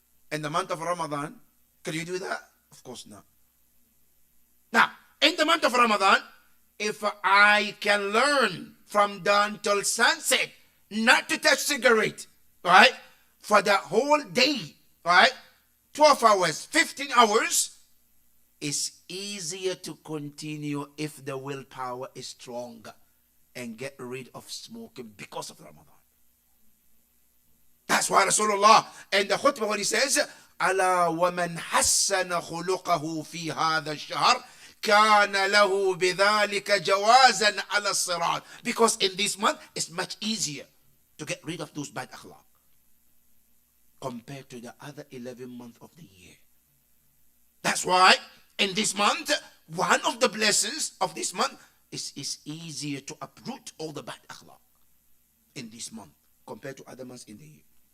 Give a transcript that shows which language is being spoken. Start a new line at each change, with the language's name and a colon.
English: In the month of Ramadan, can you do that? Of course not. Now, in the month of Ramadan, if I can learn from dawn till sunset not to touch cigarette, right, for the whole day, right, 12 hours, 15 hours, it's easier to continue if the willpower is strong and get rid of smoking because of Ramadan. That's why Rasulullah in the khutbah when he says,
Arabic: ألا ومن حسن خلقه في هذا الشهر كان له بذلك جوازا على الصراط.
English: Because in this month it's much easier to get rid of those bad akhlaq compared to the other 11 months of the year. That's why in this month, one of the blessings of this month is it's easier to uproot all the bad akhlaq in this month compared to other months in the year.